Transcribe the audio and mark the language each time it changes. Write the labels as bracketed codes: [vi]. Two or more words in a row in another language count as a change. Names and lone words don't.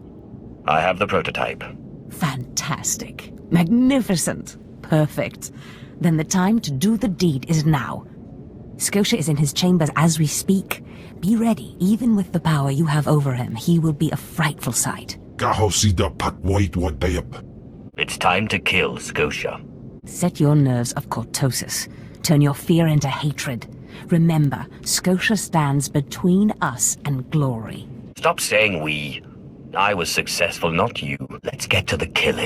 [en] I have the prototype. Fantastic. Magnificent. Perfect. Then the time to do the deed is now. Scotia is in his chambers as we speak. Be ready. Even with the power you have over him, he will be a frightful sight. Kahosida patwait wadayap. It's time to kill Scotia. Set your nerves of cortosis. Turn your fear into hatred. Remember, Scotia stands between us and glory. Stop saying we. I was successful, not you. Let's get to the killing.